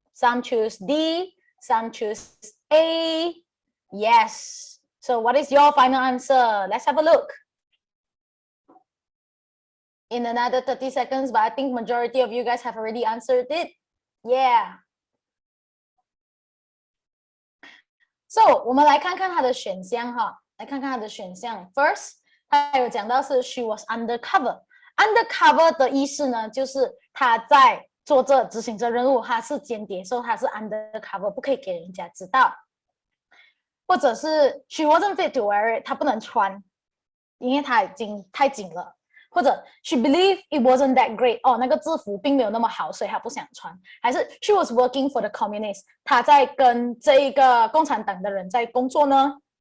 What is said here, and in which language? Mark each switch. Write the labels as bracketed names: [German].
[English] Some choose D, some choose A. Yes. So what is your final answer? Let's have a look. In another 30 seconds, but I think majority of you guys have already answered it. Yeah. [Chinese] So 我们来看看它的选项来看看它的选项 First, 它有讲到是 [English] she was undercover. [Chinese] Undercover 的意思呢，就是她在做这执行这任务，她是间谍，所以她是 undercover， 不可以给人家知道。或者是 [English] she wasn't fit to wear it [Chinese] 她不能穿因为她已经太紧了或者 [English] she believed it wasn't that great [Chinese] 那个制服并没有那么好所以她不想穿还是 [English] she was working for the communists [Chinese] 她在跟这一个共产党的人在工作呢